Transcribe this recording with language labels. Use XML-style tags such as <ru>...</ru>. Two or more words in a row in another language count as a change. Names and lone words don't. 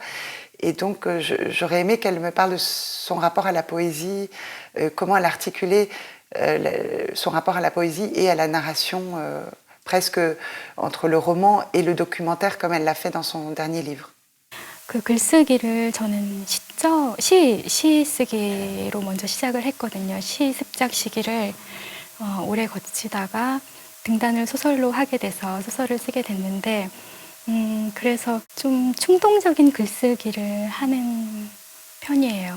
<fr>Et donc, j'aurais aimé qu'elle me parle de son rapport à la poésie, comment elle articulait son rapport à la poésie et à la narration, presque entre le roman et le documentaire, comme elle l'a fait dans son dernier livre.</fr> <ko>그 글쓰기를 저는 시 쓰기로 먼저 시작을 했거든요. 시 습작 시기를 오래 거치다가 등단을 소설로 하게 돼서 소설을 쓰게 됐는데, 그래서 좀 충동적인 글쓰기를 하는 편이에요.</ko>